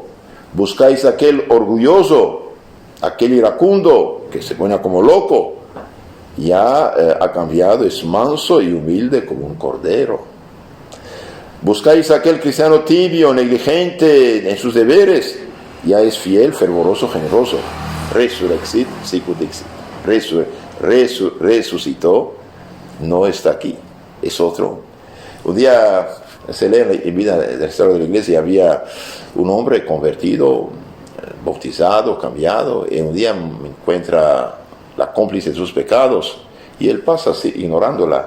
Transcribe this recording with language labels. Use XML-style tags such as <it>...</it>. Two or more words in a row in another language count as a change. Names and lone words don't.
<es>Buscáis aquel orgulloso, aquel iracundo, que se pone como loco, ya ha cambiado, es manso y humilde como un cordero. Buscáis aquel cristiano tibio, negligente en sus deberes, ya es fiel, fervoroso, generoso.</es> <la>Resurrexit, sicut dixit.</la> <es>Resucitó, no está aquí, es otro. Un día se lee en vida de la historia de la iglesia, había un hombre convertido, bautizado, cambiado, y un día encuentra la cómplice de sus pecados y él pasa así, ignorándola.</es>